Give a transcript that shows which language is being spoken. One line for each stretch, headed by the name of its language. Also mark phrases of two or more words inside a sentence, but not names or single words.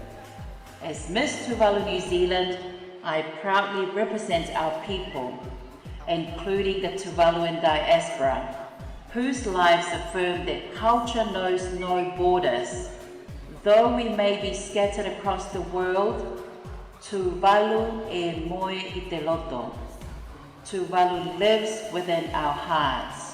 English: As Miss Tuvalu, New Zealand, I proudly represent our people, including the Tuvaluan diaspora, whose lives affirm that culture knows no borders. Though we may be scattered across the world,
Tuvalu: Tuvalu e moe I te loto.
English: Tuvalu lives within our hearts.